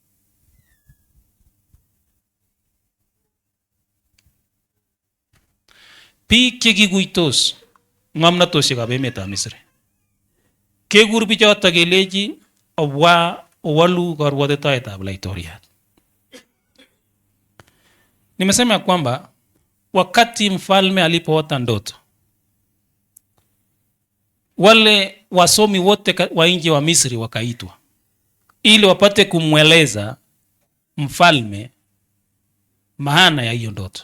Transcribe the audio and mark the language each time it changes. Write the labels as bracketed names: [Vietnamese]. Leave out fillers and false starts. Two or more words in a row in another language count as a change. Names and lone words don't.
[Kalenjin] Biik che kikuitos ng'omnotosiekab emetab Misri. Kekur bichoto kelechi obwa owalu karwotitoetab laitoriat. [Swahili] Nimesema kwamba wakati mfalme alipoota ndoto, wale wasomi wote wa nchi wa Misri wakaitwa ili wapate kumweleza mfalme maana ya hiyo ndoto.